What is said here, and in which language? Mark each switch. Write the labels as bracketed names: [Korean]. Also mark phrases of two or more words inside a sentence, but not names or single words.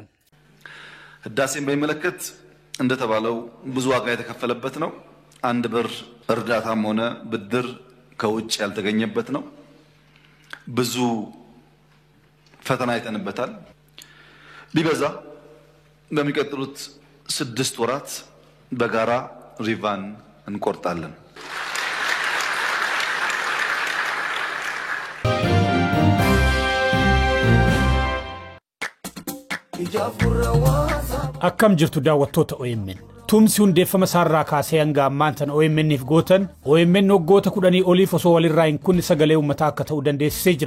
[Amharic] ህዳሴን በሚመለከት እንደተባለው ብዙ ዋጋ የተከፈለበት ነው። 1 ብር እርዳታም ሆነ ብድር ከውጭ ያልተገኘበት ነው። ብዙ ፈተና አይተንበታል። ቢበዛ በሚቀጥሉት 6 ወራት በጋራ ሪቫን እንቆርጣለን። [Oromo] akkam jirtu daawwattoota OMN tumsi hundeeffama saarraa kaasee hanga ammaantan OMN'if gootan OMN waggoota 10 oliif osoo walirraa hin kunne sagalee uummataa akka ta'uu dandeessisee jira.